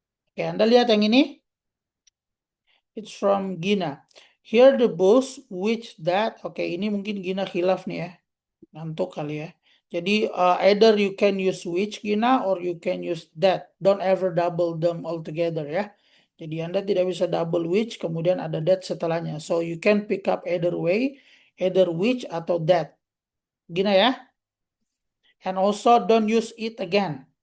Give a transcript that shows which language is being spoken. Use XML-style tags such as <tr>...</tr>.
<id>Oke, Anda lihat yang ini?</id> <en>It's from Gina. Here the books which that.</en> <id>Oke, ini mungkin Gina khilaf nih ya. Ngantuk kali ya.</id> <en>Jadi either you can use which Gina or you can use that. Don't ever double them all together ya.</en> <id>Jadi Anda tidak bisa double which kemudian ada that setelahnya.</id> <en>So you can pick up either way, either which atau that. Gina ya. And also don't use it again.</en>